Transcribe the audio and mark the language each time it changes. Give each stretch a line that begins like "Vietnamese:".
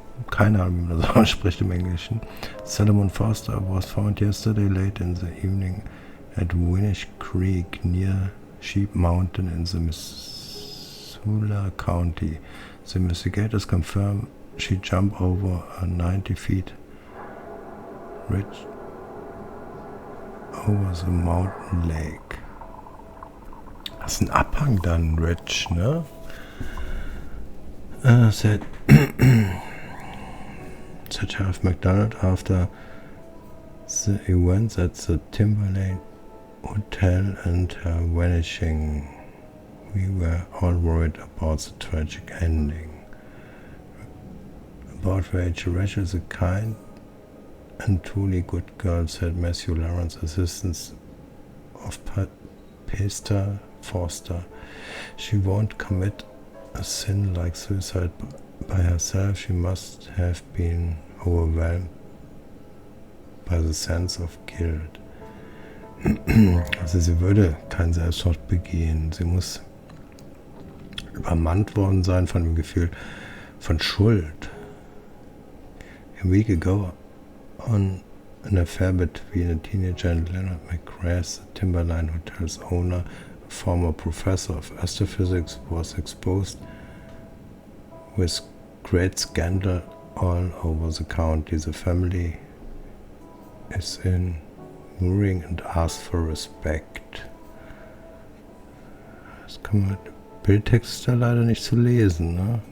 German: Keine Ahnung, wie man das ausspricht im Englischen.
English: Salomon Foster was found yesterday late in the evening at Winnish Creek near Sheep Mountain in the Missoula County. The investigators confirm she jumped over a 90 feet ridge over the mountain lake.
German: Das ist ein Abhang dann,
English: Ridge,
German: ne?
English: Said Sheriff McDonald after the events at the Timberlane Hotel and her vanishing. We were all worried about the tragic ending. About Rachel. Rachel is a kind and truly good girl, said Matthew Lawrence, assistant of Pastor Foster. She won't commit a sin like suicide by herself. She must have been overwhelmed by the sense of guilt.
German: Also sie würde keinen Selbstmord begehen. Sie muss übermannt worden sein von dem Gefühl von Schuld.
English: A week ago, on an affair between a teenager and Leonard McGrath, the Timberline Hotel's owner, a former professor of astrophysics, was exposed with great scandal all over the county. The family is in mourning and asks for respect.
German: Das kann man, Bildtext ist da leider nicht zu lesen, ne?